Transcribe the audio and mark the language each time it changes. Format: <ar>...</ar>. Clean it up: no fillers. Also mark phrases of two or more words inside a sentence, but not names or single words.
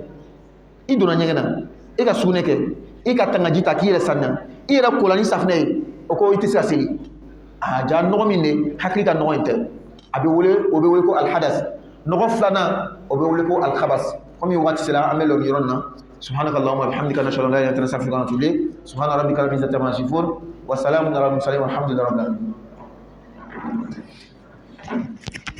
<bm>I donna ɲɛgɛn na, i ka sugunɛ kɛ, i ka tangaji ta k'i yɛrɛ saniya, i yɛrɛ kola ni safunɛ ye, o ko i tɛ se ka seli. Ja nɔgɔ min de hakili ka nɔgɔ in tɛ. A bɛ wele, o bɛ wele ko alhadas. Nɔgɔ filanan, o bɛ wele ko alkhabas. Komi waati sera an bɛ lɔ nin yɔrɔ in na.</bm> <ar>سبحانك اللهم وبحمدك نشهد أن لا إله إلا أنت نستغفرك ونتوب إليك. سبحان ربك رب العزة عما يصفون وسلام على المرسلين والحمد لله رب العالمين.</ar>